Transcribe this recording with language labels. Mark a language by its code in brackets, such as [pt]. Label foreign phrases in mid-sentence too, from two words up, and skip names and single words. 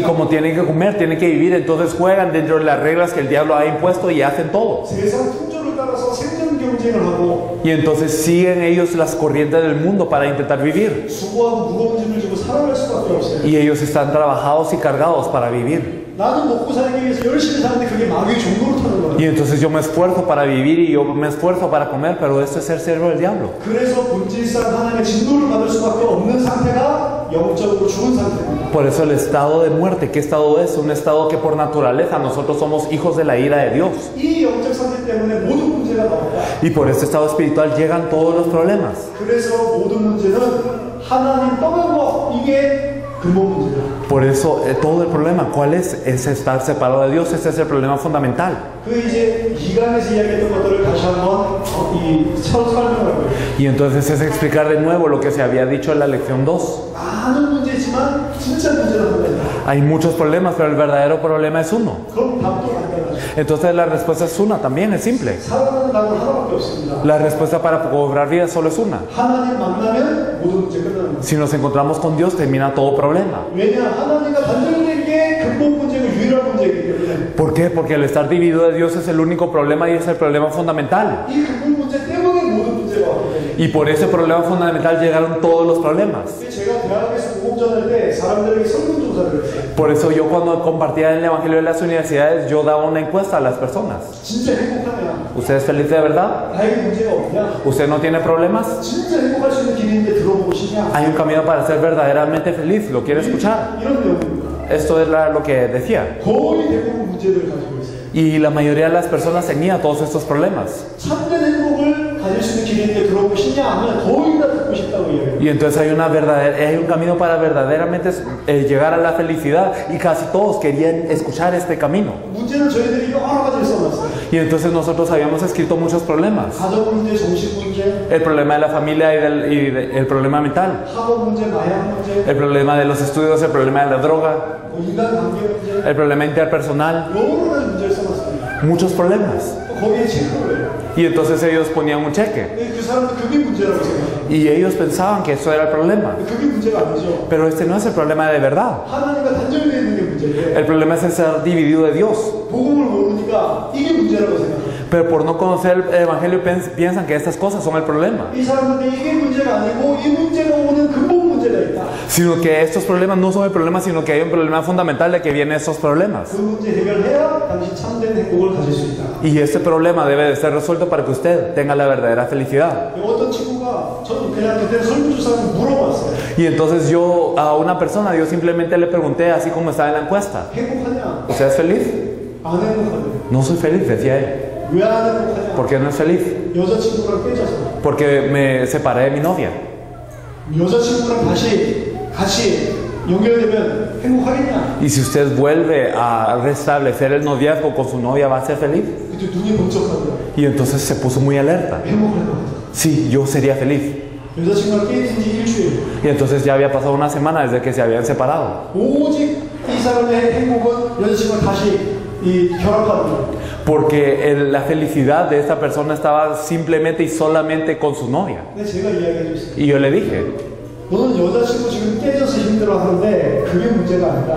[es] como tienen que comer, tienen que vivir, entonces juegan dentro de las reglas que el diablo ha impuesto y hacen todo. [ko] 세상 풍조를 따라서 생존 경쟁을 하고 [es] Y entonces siguen ellos las corrientes del mundo para intentar vivir. [ko] 수고하고 무거운 짐을 지고 살아갈 수밖에 없어요. [es] Y ellos están trabajados y cargados para vivir. [ko] 나는 먹고 살기 위해서 열심히 사는데 그게 마귀의 종로로 타는 거예요. [es] Y entonces yo me esfuerzo para vivir y yo me esfuerzo para comer, pero esto es ser siervo del diablo. [ko] 그래서 본질상 하나님의 진노를 받을 수밖에 없는 상태가 영적으로 죽은 상태입니다. [es] Por eso el estado de muerte, ¿qué estado es? Un estado que por naturaleza nosotros somos hijos de la ira de Dios. [ko] 이 영적 상태 때문에 모든 문제가 나옵니다. [es] Y por este estado espiritual llegan todos los problemas. [ko] 그래서 모든 문제는 하나님 떠난 거 이게 근본 문제다. [es] Por eso todo el problema, ¿cuál es? Es estar separado de Dios, ese es el problema fundamental. [ko] 그 이제 이강에서 이야기했던 것들을 다시 한번 설명을 하고요. [es] Y entonces es explicar de nuevo lo que se había dicho en la lección 2. [ko] 많은 문제지만 진짜 문제는 하나입니다. [es] Hay muchos problemas, pero el verdadero problema es uno. [ko] 그럼 답도 간단하죠. [es] Entonces la respuesta es una, también es simple. [ko] 살아가는 답은 하나밖에 없습니다. [es] La respuesta para cobrar vida solo es una. [ko] 하나님 만나면 모든 문제 끝나는 거예요. [es] Si nos encontramos con Dios, termina todo problema. [ko] 왜냐 하나님과 단절된 게 근본 문제고 유일한 문제이기 때문에 [es] ¿Por qué? Porque el estar dividido de Dios es el único problema y es el problema fundamental. [ko] 이 근본 문제 때문에 모든 문제가 왔기 때문에 [es] Y por ese problema fundamental llegaron todos los problemas. [ko] 제가 대학에서 복음 전할 때 사람들에게 설문조사를 했어요. [es] Por eso yo cuando compartía el Evangelio en las universidades, yo daba una encuesta a las personas. [ko] 진짜 행복하냐? [es] ¿Usted es feliz de verdad? [ko] 나에게 문제가 없냐? [es] ¿Usted no tiene problemas? [ko] 진짜 행복할 수 있는 길이 있는데 들어보고 싶냐? [es] Hay un camino para ser verdaderamente feliz. ¿Lo quiere escuchar? [ko] 이런 내용입니다. [es] Esto es lo que decía. [ko] 거의 대부분 문제들을 가지고 있어요. [es] Y la mayoría de las personas tenían todos estos problemas. [ko] 참된 행복을 가질 수 있는 길이 있는데 들어보고 싶냐 하면 거의 다 듣고 싶다고 이야기해요. [es] Y entonces hay un camino para verdaderamente llegar a la felicidad y casi todos querían escuchar este camino. [ko] 문제는 저희들이 여러 가지를 써놨어요. [es] Y entonces nosotros habíamos escrito muchos problemas. [ko] 가족 문제, 정신 문제, [es] El problema de la familia el problema mental. [ko] 학업 문제, 마약 문제, [es] El problema de los estudios, el problema de la droga, [ko] 뭐 인간관계 문제, [es] el problema interpersonal. [ko] 여러 가지 문제를 써놨습니다. [es] Muchos problemas. [ko] 거기에 체크를 해요. [es] Y entonces ellos ponían un cheque. [ko] 근데 그 사람들 그게 문제라고 생각해요. [es] Y ellos pensaban que eso era el problema. [ko] 그게 문제가 아니죠. [es] Pero este no es el problema de verdad. [ko] 하나님과 단절되어 있는 게 문제예요. [es] El problema es el ser dividido de Dios. [ko] 복음을 모르니까 이게 문제라고 생각해요. [es] Pero por no conocer el Evangelio piensan que estas cosas son el problema. [ko] 이 사람들은 이게 문제가 아니고 이 문제가 오는 근본 문제가 있다. [es] Sino que estos problemas no son el problema, sino que hay un problema fundamental de que vienen estos problemas. [ko] 그 문제 해결해야 당신 참된 행복을 가질 수 있다. [es] Y este problema debe de ser resuelto para que usted tenga la verdadera felicidad. [ko] 어떤 친구가 저는 그냥 그때 설문조사를 물어봤어요. [es] Y entonces yo a una persona, yo simplemente le pregunté, así como estaba en la encuesta, [ko] 행복하냐? [es] ¿usted es feliz? [ko] 안 행복하냐? [es] No soy feliz, decía él. [ko] 왜 안 행복하냐? [es] ¿Por qué no es feliz? [ko] 여자친구랑 깨져서 [es] Porque me separé de mi novia. [ko] 여자친구랑 다시 같이 연결되면 행복하겠냐? [es] Y si usted vuelve a restablecer el noviazgo con su novia, ¿va a ser feliz? [ko] 그때 눈이 번쩍하더라고요. [es] Y entonces se puso muy alerta. [ko] 행복할 것 같아. [es] Sí, yo sería feliz. [ko] 여자친구랑 깨진 지 일주일. [es] Y entonces ya había pasado una semana desde que se habían separado. [ko] 오직 이 사람의 행복은 여자친구랑 다시 결합하는 거예요. [es] Porque la felicidad de esta persona estaba simplemente y solamente con su novia. [ko] 근데 제가 이야기해줬어요. [es] Y yo le dije, [ko] 너는 여자친구 지금 깨져서 힘들어하는데 그게 문제가 아니라